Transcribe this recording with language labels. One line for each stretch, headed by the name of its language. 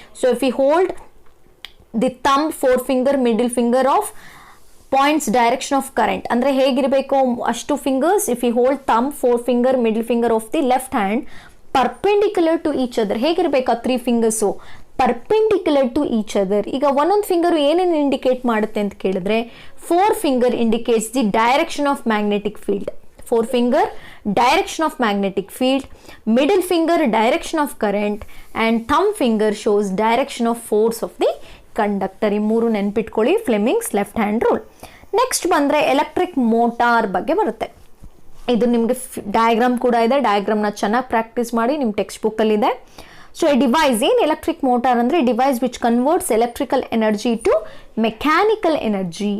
English: so if you hold the thumb 4 finger middle finger of points direction of current,
Kannada: ಅಂದರೆ ಹೇಗಿರಬೇಕು ಅಷ್ಟು fingers.
English: If you hold thumb 4 finger middle finger of the left hand perpendicular to each other.
Kannada: ಹೇಗಿರಬೇಕು ಆ 3 fingers,
English: Perpendicular to each other.
Kannada: ಈಗ ಒಂದೊಂದು finger ಏನೇನು indicate ಮಾಡುತ್ತೆ ಅಂತ ಕೇಳಿದ್ರೆ,
English: 4 finger indicates the direction of magnetic field. forefinger direction of magnetic field, middle finger direction of current, and thumb finger shows direction of force of the conductor.
Kannada: ಈ ಮೂರು ನೆನ್ಪಿಟ್ಕೊಳ್ಳಿ, Fleming's left hand rule. Next ಬಂದರೆ electric motor ಬಗ್ಗೆ ಬರುತ್ತೆ. ಇದು ನಿಮಗೆ diagram ಕೂಡ ಇದೆ, ಡಯಾಗ್ರಾಮ್ನ ಚೆನ್ನಾಗಿ ಪ್ರಾಕ್ಟೀಸ್ ಮಾಡಿ, ನಿಮ್ಮ ಟೆಕ್ಸ್ಟ್ ಬುಕ್ಕಲ್ಲಿದೆ.
English: so a device,
Kannada: ಏನು ಎಲೆಕ್ಟ್ರಿಕ್ ಮೋಟಾರ್ ಅಂದರೆ
English: Device which converts electrical energy to mechanical energy.